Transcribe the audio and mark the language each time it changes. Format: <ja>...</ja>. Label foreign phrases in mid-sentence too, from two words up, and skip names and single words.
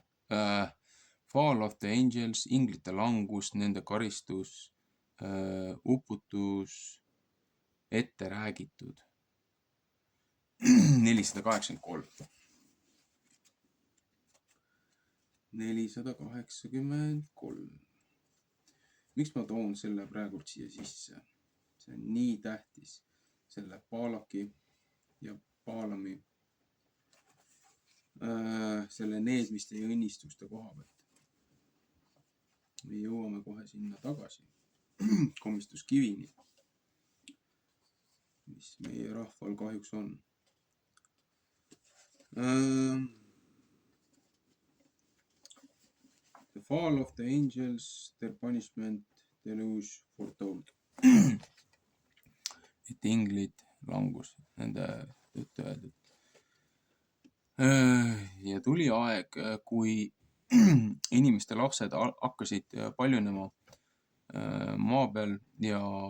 <en>Fall of the Angels,</en> <et>inglite langus, nende karistus, uputus, ette räägitud 483. Miks ma toon selle praegult siia sisse? See on nii tähtis selle Balaki ja Baalami selle needmiste ja õnnistuste koha pealt. Me jõuame kohe sinna tagasi komistuskivini, mis meie rahval kahjuks on.</et> <en>The fall of the angels, their punishment, deluge foretold.</en> <et>Et inglid langus, nende juttu öeldud. Ja tuli aeg, kui inimeste lapsed hakkasid paljunema maa peal ja</et>